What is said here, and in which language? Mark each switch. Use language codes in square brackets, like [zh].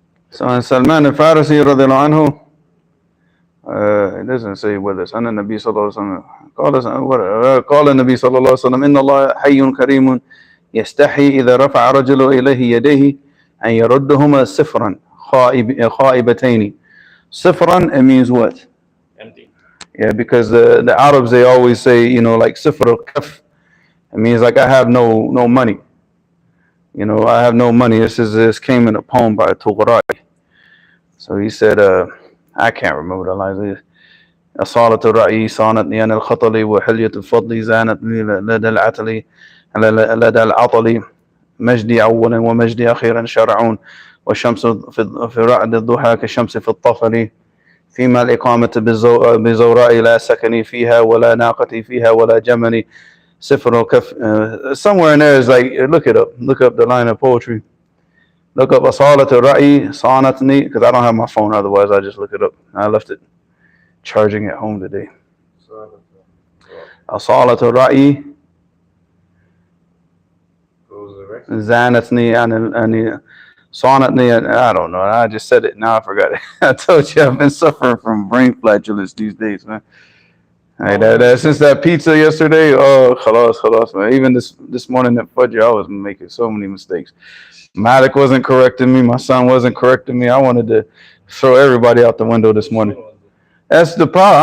[en] So, in Salman al-Farisi radiallahu anhu, it doesn't say whether it's [ar] أن النبي صلى الله عليه وسلم قال النبي صلى الله عليه وسلم إن الله حي كريم يستحي إذا رفع رجل إليه يديه أن يردهما صفرا خائبتين. [en] Sifran, it means what? Empty. Yeah, because the Arabs, they always say, like sifr al-kaf. It means like I have no money. I have no money. This came in a poem by Qadar. So he said, I can't remember the lines. [ar] أصالة الرأي صانتني عن الخطل وحلية الفضل زانتني لدى العطل لدى العطل مجدي أولا ومجدي أخيرا شرعون والشمس في رعد الضحى كالشمس في الطفل فيما الإقامة بزوراء لا سكني فيها ولا ناقتي فيها ولا جملي سفر كف. [en] Somewhere in there is like, look up the line of poetry. Look up [ar] أصالة الرأي صانتني, [en] because I don't have my phone, otherwise I just look it up. I left it charging at home today. [ar] أصالة الرأي زانتني عن صانتني. [en] I don't know. I just said it. Now I forgot it. I told you I've been suffering from brain flatulence these days, man. Hey, since that pizza yesterday, khalas, man. Even this morning at Fajr, I was making so many mistakes. Malik wasn't correcting me. My son wasn't correcting me. I wanted to throw everybody out the window this morning. That's the problem.